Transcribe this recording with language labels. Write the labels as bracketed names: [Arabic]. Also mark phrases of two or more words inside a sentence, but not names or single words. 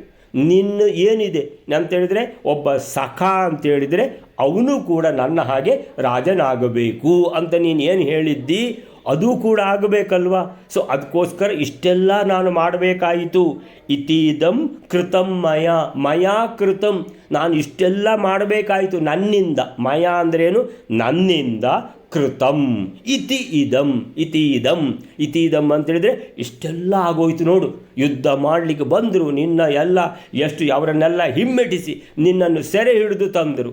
[Kannada] ನಿನ್ನ ಏನಿದೆ ಅಂತೇಳಿದರೆ ಒಬ್ಬ ಸಖ ಅಂತೇಳಿದರೆ ಅವನು ಕೂಡ ನನ್ನ ಹಾಗೆ ರಾಜನಾಗಬೇಕು ಅಂತ ನೀನು ಏನು ಹೇಳಿದ್ದಿ ಅದು ಕೂಡ ಆಗಬೇಕಲ್ವಾ? ಸೊ ಅದಕ್ಕೋಸ್ಕರ ಇಷ್ಟೆಲ್ಲ ನಾನು ಮಾಡಬೇಕಾಯಿತು. [Sanskrit] ಇತೀದಂ ಕೃತಂ ಮಯಾ ಕೃತಂ, [Kannada] ನಾನು ಇಷ್ಟೆಲ್ಲ ಮಾಡಬೇಕಾಯಿತು ನನ್ನಿಂದ. ಮಯ ಅಂದ್ರೇನು? ನನ್ನಿಂದ. [Sanskrit] ಕೃತಂ ಇತೀದಂ [Kannada] ಅಂತೇಳಿದರೆ ಇಷ್ಟೆಲ್ಲ ಆಗೋಯ್ತು ನೋಡು. ಯುದ್ಧ ಮಾಡಲಿಕ್ಕೆ ಬಂದರು, ನಿನ್ನ ಎಲ್ಲ ಅವರನ್ನೆಲ್ಲ ಹಿಮ್ಮೆಟ್ಟಿಸಿ ನಿನ್ನನ್ನು ಸೆರೆ ಹಿಡಿದು ತಂದರು.